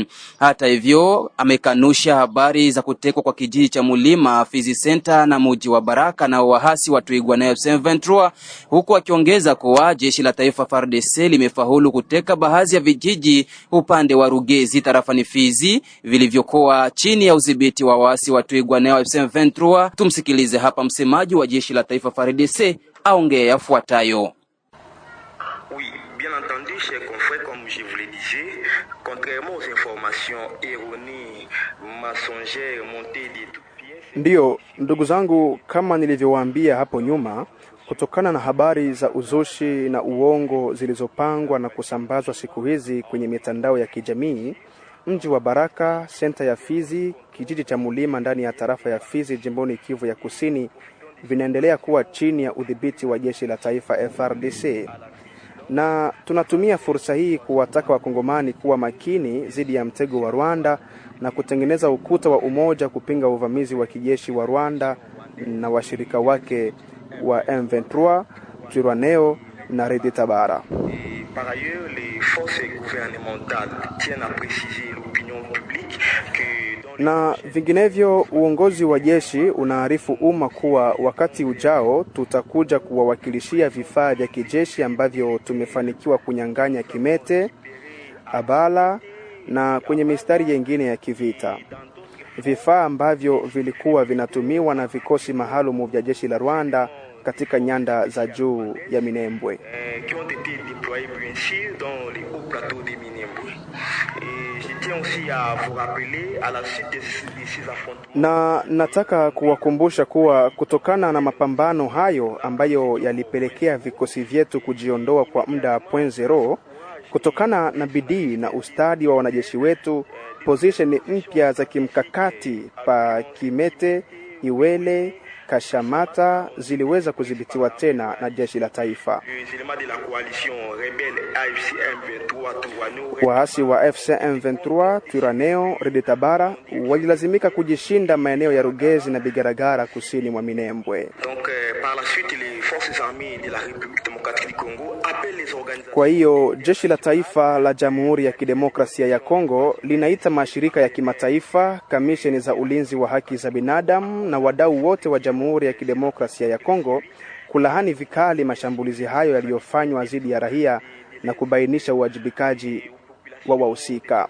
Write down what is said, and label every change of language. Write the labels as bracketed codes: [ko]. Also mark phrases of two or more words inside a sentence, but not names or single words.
[sw] Hata hivyo, amekanusha habari za kutekwa kwa kijiji cha Mulima, Fizi Center na mji wa Baraka na wahasi wa Twigwaneho M23, huku akiongeza kuwa jeshi la taifa FARDC limefaulu kuteka baadhi ya vijiji upande wa Rugezi tarafani Fizi vilivyokuwa chini ya udhibiti wa waasi wa Twigwaneho M23. Tumsikilize hapa msemaji wa jeshi la taifa FARDC aongea yafuatayo. [fr] Oui, bien entendu, chers confrères, comme je vous le disais, contrairement aux informations erronées, mensongères, montées de toutes pièces. [sw] Ndio, ndugu zangu, kama nilivyowaambia hapo nyuma, kutokana na habari za uzushi na uongo zilizopangwa na kusambazwa siku hizi kwenye mitandao ya kijamii, mji wa Baraka, senta ya Fizi, kijiji cha Mulima ndani ya tarafa ya Fizi jimboni Kivu ya Kusini vinaendelea kuwa chini ya udhibiti wa jeshi la taifa FARDC. Na tunatumia fursa hii kuwataka wakongomani kuwa makini dhidi ya mtego wa Rwanda na kutengeneza ukuta wa umoja kupinga uvamizi wa kijeshi wa Rwanda na washirika wake wa M23, Twigwaneho na Red Tabara. [fr] Par ailleurs, les forces gouvernementales tiennent à préciser l'opinion publique que [sw] na vinginevyo uongozi wa jeshi unaarifu umma kuwa wakati ujao tutakuja kuwawakilishia vifaa vya kijeshi ambavyo tumefanikiwa kunyang'anya Kimete, Abala na kwenye mistari nyingine ya kivita. Vifaa ambavyo vilikuwa vinatumiwa na vikosi maalum vya jeshi la Rwanda katika nyanda za juu ya Minembwe. [fr] qui ont été déployés bien sûr dans les hauts plateaux de Minembwe. Et je tiens aussi à vous rappeler à la suite de ces affrontements. [sw] Na nataka kuwakumbusha kuwa kutokana na mapambano hayo ambayo yalipelekea vikosi vyetu kujiondoa kwa muda 0.0, kutokana na bidii na ustadi wa wanajeshi wetu, position mpya za kimkakati pa Kimete, Iwele, Kashamata ziliweza kudhibitiwa tena na jeshi la taifa. Waasi wa FC M23, Twigwaneho, Red Tabara walilazimika kujishinda maeneo ya Rugezi na Bigaragara kusini mwa Minembwe. [fr] Donc par la suite les forces armées de la République démocratique du Congo appellent les organisations. [sw] Kwa hiyo jeshi la taifa la Jamhuri ya Kidemokrasia ya Kongo linaita mashirika ya kimataifa, kamisheni za ulinzi wa haki za binadamu na wadau wote wa Jamhuri ya Kidemokrasia ya Kongo kulahani vikali mashambulizi hayo yaliyofanywa dhidi ya raia na kubainisha uwajibikaji wa wahusika.